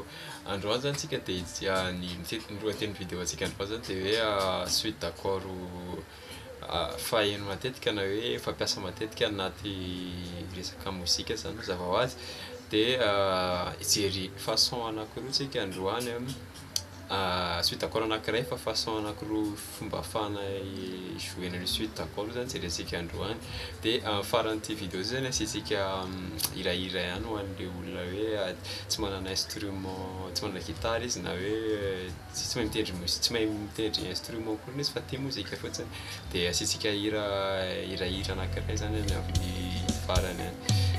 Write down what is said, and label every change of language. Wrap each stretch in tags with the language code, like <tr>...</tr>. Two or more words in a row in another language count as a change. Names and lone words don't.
<mg>Androany zany tsika de ny lohateny vidéo antsika androany zany de hoe</mg> <fr>suite d'accord</fr> <mg>faheno matetika na hoe fampiasa matetika anaty resaka mozika zany mazava ho azy de hijery façon anankiroa tsika androany</mg> <fr>suite d'accord</fr> <mg>anankiray fa façon anankiroa fomba ahafahana</mg> <fr>jouer suite d'accord</fr> <mg>zany jerentsika androany de faran'ity vidéo zany asiantsika hirahira ihany ho an'le olona hoe tsy manana instrument tsy manana gitara izy na hoe tsy mahay mitendry instrument koa izy fa tia mozika fotsiny de asiantsika hirahira anankiray zany amin'ny farany any.</mg>